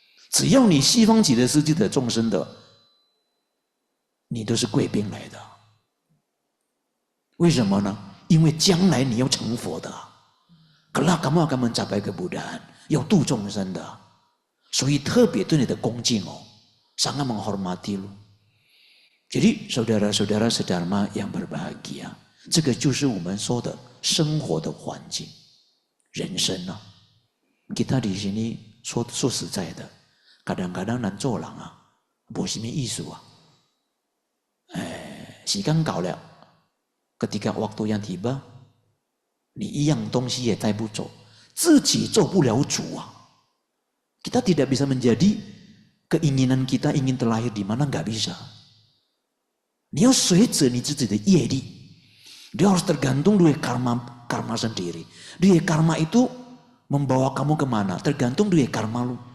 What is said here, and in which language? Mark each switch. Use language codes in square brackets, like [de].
[zh] 只要你西方极乐世界的众生的，你都是贵宾来的。为什么呢？因为将来你要成佛的。 [id] Kelak kamu akan mencapai kebudaan， [zh] 要度众生的，所以特别对你的恭敬哦， [id] sangat menghormati lu。 jadi saudara-saudara sedharma yang berbahagia， [zh] 这个就是我们说的生活的环境，人生啊。 [id] kita di sini [zh] 说实在的， [id] kadang-kadang [zh] 咱做人啊，没什么意思啊。时间到了， [id] ketika waktu yang tiba， [zh] 你一样东西也带不走，自己做不了主啊。 [id] kita tidak bisa menjadi keinginan kita ingin terlahir di mana, nggak bisa。 [zh] 你要随着你自己的业力， [id] dia harus tergantung dari karma sendiri. Dia karma itu membawa kamu kemana? Tergantung dari karma lu.